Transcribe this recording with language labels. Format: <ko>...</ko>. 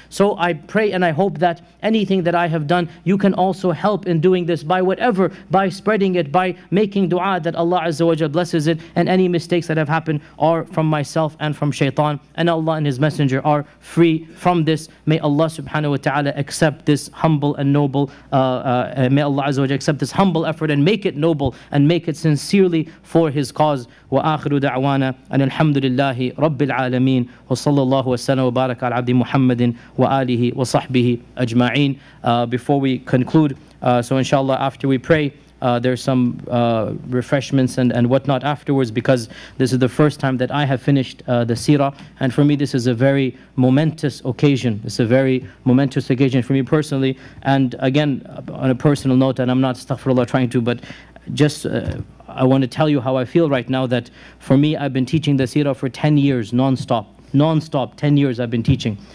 <en>So I pray and I hope that anything that I have done, you can also help in doing this by whatever, by spreading it, by making dua, that Allah Azza wa Jalla blesses it, and any mistakes that have happened are from myself and from shaitan, and Allah and His Messenger are free from this. May Allah subhanahu wa ta'ala accept this humble and noble, may Allah Azza wa Jalla accept this humble effort and make it noble and make it sincerely for His cause.</en> <ar>Wa akhiru da'wana and الحمد لله رب العالمين وصلى الله وسلم وبارك على عبد محمد وآله وصحبه أجمعين.</ar> <en>Before we conclude, so inshallah after we pray, there's some refreshments and whatnot afterwards, because this is the first time that I have finished the seerah, and for me this is a very momentous occasion. It's a very momentous occasion for me personally, and again on a personal note, and I'm not astaghfirullah trying to, but just I want to tell you how I feel right now, that for me, I've been teaching the seerah for 10 years non-stop, 10 years I've been teaching.</en>